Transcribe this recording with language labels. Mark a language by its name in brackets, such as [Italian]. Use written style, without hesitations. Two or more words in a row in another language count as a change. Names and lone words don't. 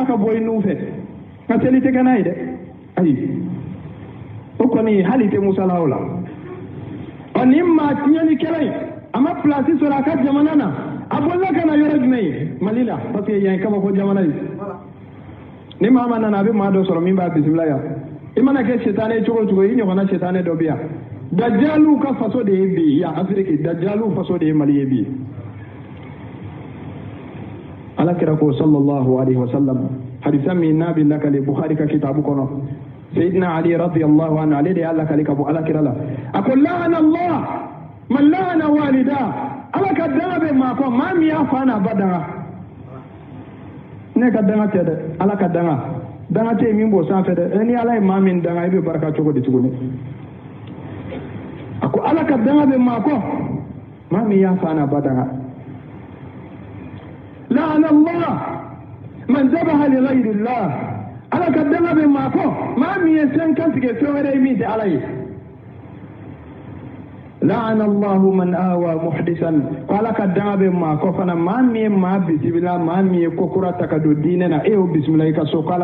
[Bambara] ka bɔ i nun fɛ ka seli tɛ kɛ n'a ye dɛ ayi o kɔni hali tɛ musala o la ɔ nin maa tiɲɛlikɛla in a ma pilasi sɔrɔ a ka jamana na a bolila ka na yɔrɔ jumɛn ye mali la [French] parce que [Bambara] yan ye kabako jamana ye ni maa ma nana a bɛ maa dɔ sɔrɔ min b'a bisimila yan i mana kɛ setanɛ cogo o cogo i ɲɔgɔnna setanɛ dɔ bɛ yan dajaliw ka faso de ye bi yan afiriki dajaliw faso de ye mali ye bi ala kira ko [Arabic] صلى الله عليه وسلم [Bambara] hadisa min n'a bɛ lakale bukhari ka kitabu kɔnɔ sayidina ali [Arabic] رضي الله عنه [Bambara] ale de y'a lakale ka bɔ ala kira la a ko [Arabic] لعن الله من لعن والده [Bambara] ala ka danga bɛ maa kɔ maa min y'a fa n'a ba danga ne ka danga tɛ dɛ ala ka danga tɛ min b'o sanfɛ dɛ ni ala ye maa min danga i bɛ barika cogo di tuguni a ko ala ka danga bɛ maa kɔ maa min y'a fa n'a ba danga [Arabic] لعن الله من ذبح لغير الله [Bambara] ala ka danga bɛ maa kɔ maa min ye fɛn kantigɛ fɛn wɛrɛ ye min tɛ ala ye [Arabic] لعن الله من آوى محدثا [Bambara] ko ala ka danga bɛ maa kɔ fana maa min ye maa bisimila maa min ye kokura ta ka don diinɛ na e y'o bisimila i ka so ko